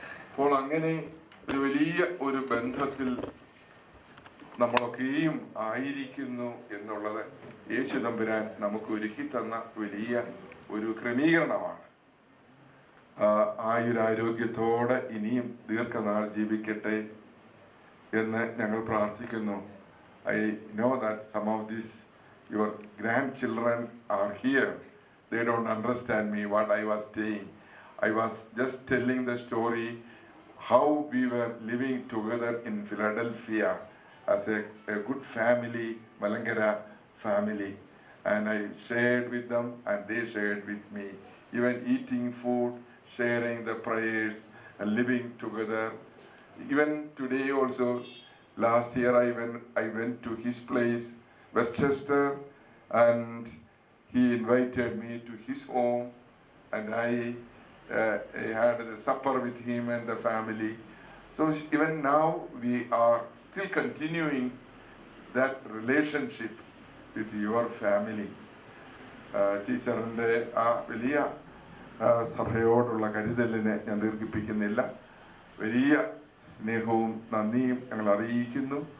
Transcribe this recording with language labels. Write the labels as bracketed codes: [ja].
[ml] അപ്പോൾ അങ്ങനെ ഒരു വലിയ ഒരു ബന്ധത്തിൽ നമ്മളൊക്കെയും ആയിരിക്കുന്നു എന്നുള്ളത് യേശു തമ്പുരാൻ നമുക്ക് ഒരുക്കി തന്ന വലിയ ഒരു ക്രമീകരണമാണ്. ആയുരാരോഗ്യത്തോടെ ഇനിയും ദീർഘനാൾ ജീവിക്കട്ടെ എന്ന് ഞങ്ങൾ പ്രാർത്ഥിക്കുന്നു. [en] I know that some of these your grandchildren are here. They don't understand me what I was saying. I was just telling the story how we were living together in Philadelphia as a good family, Malangara family. And I shared with them and they shared with me. Even eating food, sharing the prayers and living together. Even today also, last year I went to his place, Westchester, and he invited me to his home, and I had the supper with him and the family. So even now we are still continuing that relationship with your family. [ml] ടീച്ചറിൻ്റെ ആ വലിയ സഭയോടുള്ള കരുതലിനെ ഞാൻ ദീർഘിപ്പിക്കുന്നില്ല. വലിയ സ്നേഹവും നന്ദിയും ഞങ്ങൾ അറിയിക്കുന്നു.